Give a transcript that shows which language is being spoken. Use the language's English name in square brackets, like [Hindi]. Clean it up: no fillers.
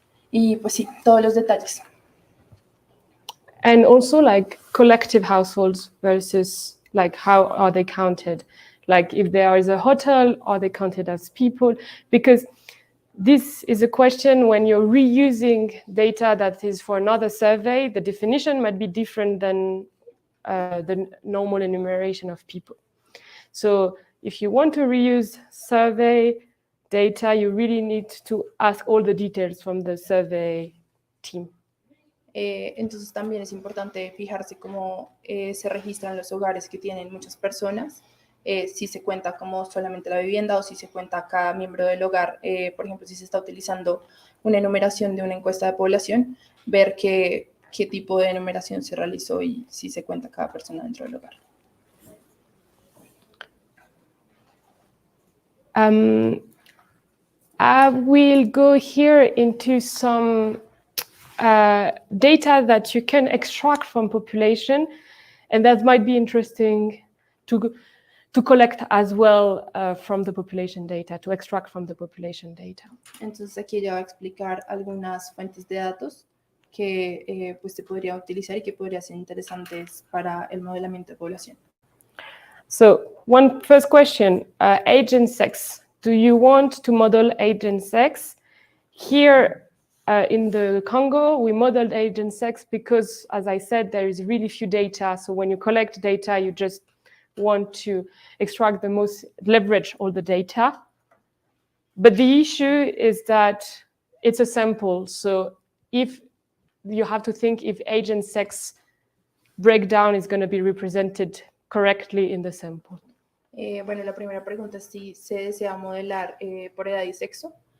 [Spanish] Y pues sí, todos los detalles. [English] And also like collective households versus like how are they counted? Like if there is a hotel, are they counted as people? Because this is a question when you're reusing data that is for another survey, the definition might be different than the normal enumeration of people. So if you want to reuse survey data, you really need to ask all the details from the survey team. [Spanish] Entonces también es importante fijarse cómo se registran los hogares que tienen muchas personas, si se cuenta como solamente la vivienda o si se cuenta cada miembro del hogar. Por ejemplo, si se está utilizando una enumeración de una encuesta de población, ver qué tipo de enumeración se realizó y si se cuenta cada persona dentro del hogar. [English] I will go here into some data that you can extract from population, and that might be interesting to collect as well from the population data, to extract from the population data. [Spanish] Entonces aquí ya va a explicar algunas fuentes de datos que pues se podría utilizar y que podrían ser interesantes para el modelamiento de población. [English] So one first question, age and sex. Do you want to model age and sex? Here in the Congo, we modeled age and sex because, as I said, there is really few data. So when you collect data, you just want to extract the most, leverage all the data. But the issue is that it's a sample. So if you have to think if age and sex breakdown is going to be represented correctly in the sample. [Spanish] Bueno, la primera pregunta es si se desea modelar por edad y sexo.